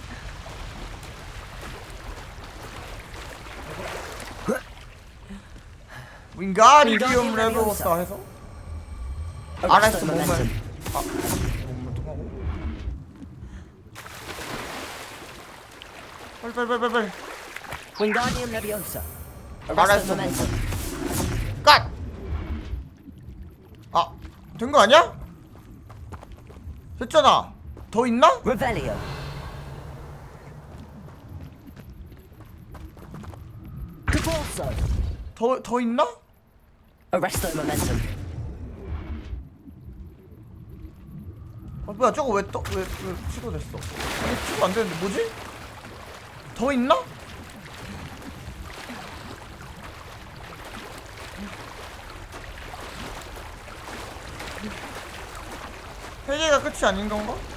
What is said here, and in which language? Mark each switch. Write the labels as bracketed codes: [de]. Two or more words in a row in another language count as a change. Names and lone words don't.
[ko] 윙가르디움 레비오사 해서 아레스트 모멘텀 하고 빨리 Wingardium Leviosa. 아레스트 갓! 아, 된 거 아니야? 됐잖아. 더 있나? Revelio. Caporso. 더 있나? Arresto Momentum. 아 뭐야 저거 왜 취소됐어? 아니 취소 안 되는데 뭐지? 더 있나? 세 개가 끝이 아닌 건가?